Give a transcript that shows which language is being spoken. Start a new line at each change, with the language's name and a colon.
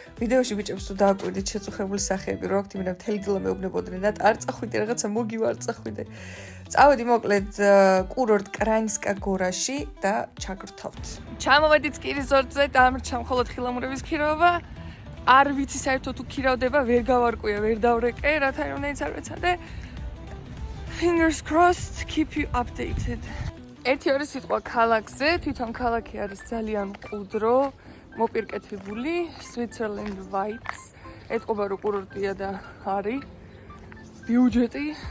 Georgian: ვიდეოში ბიჭებს თუ დააკვირდით შეწუხებული სახეები რო აქვთ, იმენა მთელი დილა მეუბნებოდნენ და არ წახვიდე რაღაცა მოგივა არ წახვიდე. წავედი მოკლედ კურორტ კრაინსკა გორაში და ჩაგრთავთ. ჩამოვედით სკი რეზორტზე, დამრჩა მხოლოდ ხილამურების ქირაობა. არ ვიცი საერთოდ თუ ქირავდება, ვერ გავარკვია, ვერ დავრეკე, რათა რამდენიც არ ვეცადე.
English: Fingers crossed, keep you updated.
Georgian: ერთი ორი სიტყვა ქალაქზე, თვითონ ქალაქი არის ძალიან მყუდრო, მოპირკეთებული,
English: Switzerland vibes.
Georgian: ეთყობა რომ კურორტია და არის ბიუჯეტი.